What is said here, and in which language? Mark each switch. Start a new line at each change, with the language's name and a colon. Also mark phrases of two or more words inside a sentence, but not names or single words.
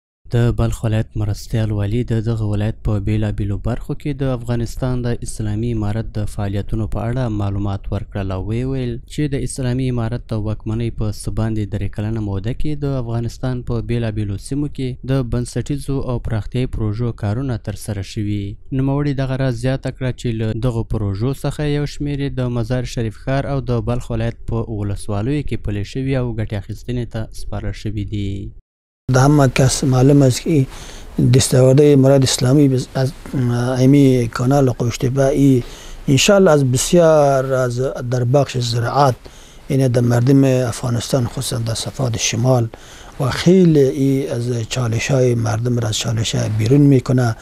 Pashto: د بلخ ولایت مرستیال والي د دغه ولایت په بیلابیلو برخو کې د افغانستان د اسلامي امارت د فعالیتونو په اړه معلومات ورکړل او ویل چې د اسلامي امارت د واکمنۍ په څه باندې 3 کلنه موده کې د افغانستان په بیلابیلو سیمو کې د بنسټیزو او پراختیایي پروژو کارونه ترسره شوي. نوموړي دغه راز زیاته کړه چې له دغو پروژو څخه یو شمېر د مزار شریف ښار او د بلخ ولایت په ولسوالیو کې پلي شوي او ګټې اخیستنې ته سپارل شوي دي.
Persian: در همه کس معلوم است که دستاورده امارت اسلامی از امی کانال قوشتبه انشالله از بسیار از در بخش زراعت این در مردم افغانستان خصوصا در صفات شمال و خیلی از چالش های مردم را از چالش های بیرون میکنه.